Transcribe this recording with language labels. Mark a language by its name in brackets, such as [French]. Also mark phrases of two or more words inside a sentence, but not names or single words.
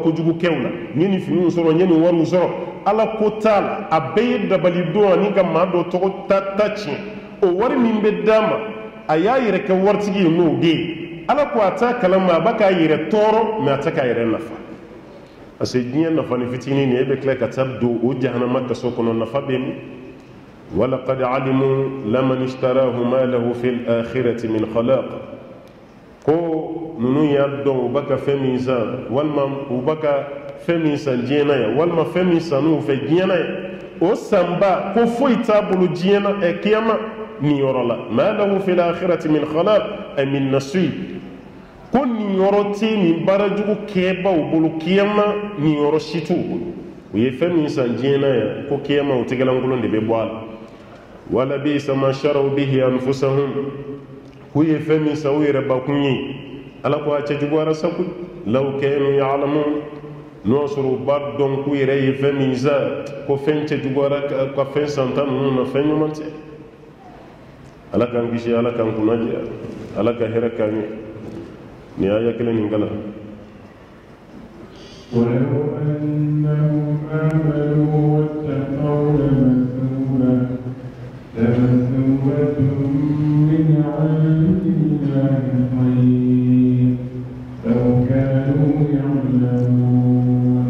[Bambara] ko jugu kewla ni finu soro ni waru soro ala ko tala abe dabali do ani ka ma do to tatachi o wari min bɛ d'a ma a y'a yɛrɛ kɛ waritigi ye n'o de ye ala ko a t'a kalama a b'a k'a yɛrɛ tɔɔrɔ mais a tɛ k'a yɛrɛ nafa [French] parce que [Bambara] diɲɛ nafa ni fitinin ni e bɛ tila ka taa don o jahanama kaso kɔnɔ nafa bɛ min [Arabic] ولقد علموا لمن اشتراه ما له في الآخرة من خلاق [Bambara] ko ninnu y'a dɔn u b'a ka fɛn min san walima u b'a ka fɛn min san diɲɛ na yan walima fɛn min sanu fɛ diɲɛ na yan o sanba ko foyi t'a bolo diɲɛ na kiyama nin yɔrɔ la [Arabic] ما له في الآخرة من خلاق أي من نصيب [Bambara] ko nin yɔrɔ tɛ nin baarajugu kɛbaw bolo kiyama nin yɔrɔ si t'u bolo u ye fɛn min san diɲɛ na yan ko kiyama o tɛgɛlankolon de bɛ bɔ a la [Arabic] ولبئس ما شروا به أنفسهم [Bambara] k'u ye fɛn min san u yɛrɛ bakun ye ala ko a cɛ juguyara sa koyi [Arabic] لو كانوا يعلمون [Bambara] n'o sɔrɔ u b'a dɔn k'u yɛrɛ ye fɛn min san ko fɛn cɛ juguyara ka fɛn santa ninnu na fɛn ɲuman tɛ ala k'an kisi ala k'an kunna jɛya ala ka hɛrɛ k'an ye nin aya kelen nin kalan [Arabic] ولو أنهم آمنوا واتقوا لمثوبة من عند الله خير لو كانوا يعلمون